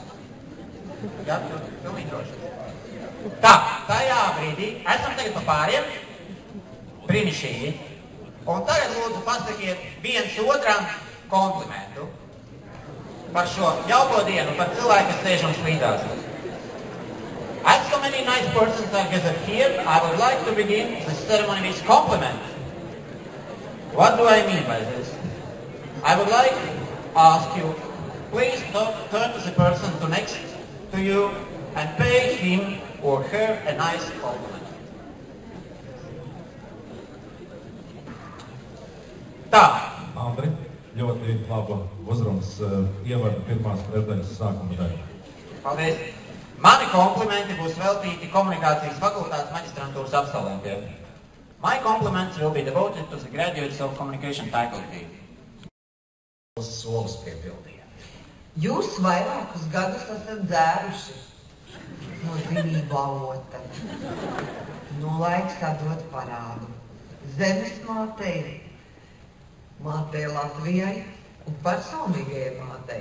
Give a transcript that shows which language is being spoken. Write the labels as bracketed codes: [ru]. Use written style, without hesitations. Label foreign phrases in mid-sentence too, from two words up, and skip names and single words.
[lv] Jā, pilnīgi droši. Tā, tajā brīdī esam tagad pa pāriem. Brīnišķīgi. Un tagad lūdzu pasakiet viens otram komplimentu par šo jauko dienu, par cilvēku, kas sēž mums līdzās. [en] As so many nice persons are gathered here, I would like to begin the ceremony with compliment. What do I mean by this? I would like to ask you, please turn to the person next to you and pay him or her a nice compliment. [lv] Tā. Andri, ļoti laba uzrunas ievada pirmās prezidents sākuma daļa. Paldies. Mani komplimenti būs veltīti komunikācijas fakultātes maģistrantūras absolventiem. [en] My compliments will be devoted to the graduates of communication faculty. [lv] Solis piepildīja. Jūs vairākus gadus esat dzēruši no zinību avota. Nu, laiks atdot parādu. Zemes mātei, mātei Latvijai un personīgajai mātei.